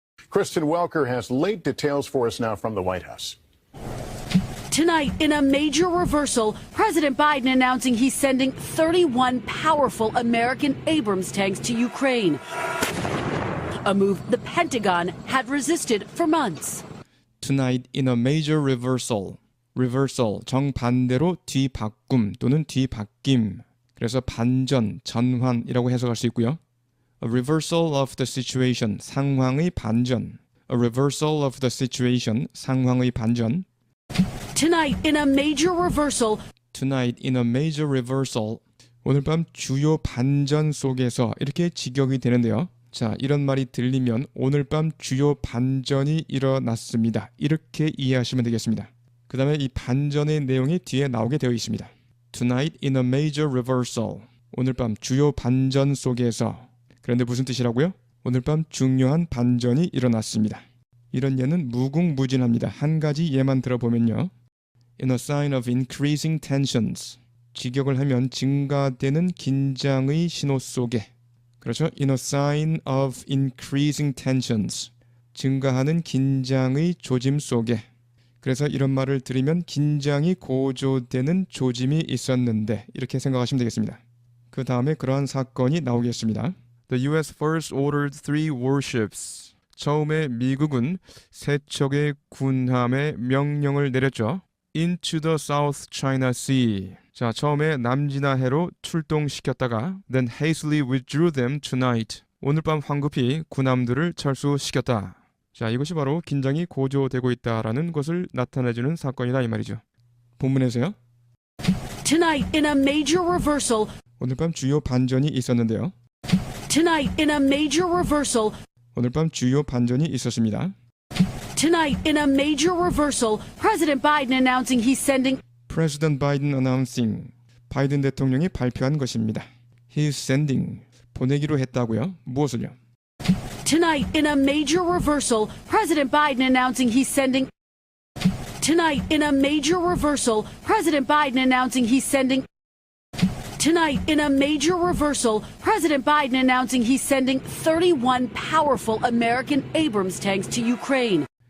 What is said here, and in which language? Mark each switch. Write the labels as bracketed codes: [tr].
[en] Kristen Welker has late details for us now from the White House. Tonight, in a major reversal, President Biden announcing he's sending 31 powerful American Abrams tanks to Ukraine. A move the Pentagon had resisted for months. Tonight, in a major reversal. [ko] reversal, 정반대로 뒤바꿈 또는 뒤바뀜. 그래서 반전, 전환이라고 해석할 수 있고요. [en] A reversal of the situation, [ko] 상황의 반전. [en] A reversal of the situation, [ko] 상황의 반전. [en] Tonight, in a major reversal, Tonight in a major reversal. [ko] 오늘 밤 주요 반전 속에서 이렇게 직역이 되는데요. 자, 이런 말이 들리면 오늘 밤 주요 반전이 일어났습니다. 이렇게 이해하시면 되겠습니다. 그 다음에 이 반전의 내용이 뒤에 나오게 되어 있습니다. [en] Tonight in a major reversal. [ko] 오늘 밤 주요 반전 속에서. 그런데 무슨 뜻이라고요? 오늘 밤 중요한 반전이 일어났습니다. 이런 예는 무궁무진합니다. 한 가지 예만 들어보면요. [en] In a sign of increasing tensions. [ko] 직역을 하면 증가되는 긴장의 신호 속에. 그렇죠? [en] In a sign of increasing tensions. [ko] 증가하는 긴장의 조짐 속에. 그래서 이런 말을 들으면 긴장이 고조되는 조짐이 있었는데 이렇게 생각하시면 되겠습니다. 그 다음에 그러한 사건이 나오겠습니다. [en] The U.S. first ordered 3 warships. [ko] 처음에 미국은 3척의 군함에 명령을 내렸죠. [en] Into the South China Sea. [ko] 자, 처음에 남진해로 출동시켰다가 [en] then hastily withdrew them tonight. [ko] 오늘 밤 황급히 군함들을 철수시켰다. 자, 이것이 바로 긴장이 고조되고 있다라는 것을 나타내주는 사건이다 이 말이죠. 본문에서요. [en] tonight, in a major reversal, [ko] 오늘 밤 주요 반전이 있었는데요. [en] tonight, in a major reversal, [ko] 오늘 밤 주요 반전이 있었습니다. [en] tonight, in a major reversal, President Biden announcing he's sending President Biden announcing. [ko] 바이든 대통령이 발표한 것입니다. [en] He's sending. [ko] 보내기로 했다고요? 무엇을요? [en] Tonight, in a major reversal, President Biden announcing he's sending. Tonight, in a major reversal, President Biden announcing he's sending. Tonight, in a major reversal, President Biden announcing he's sending 31 powerful American Abrams tanks to Ukraine.